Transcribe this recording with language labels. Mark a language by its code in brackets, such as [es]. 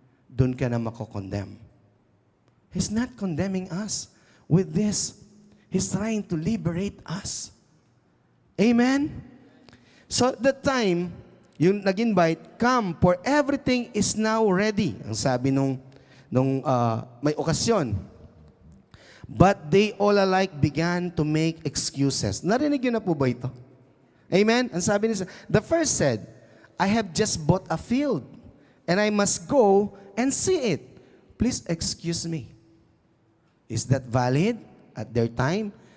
[tl] Doon ka na mako-condemn. [en] He's not condemning us with this. He's trying to liberate us. Amen? So at that time, [tl] yung nag-invite, [en] "Come, for everything is now ready." [tl] Ang sabi nung may okasyon. [en] But they all alike began to make excuses. [tl] Narinig yun na po ba ito? Amen? Ang sabi niya, [en] the first said, "I have just bought a field, and I must go and see it. Please excuse me." Is that valid at their time?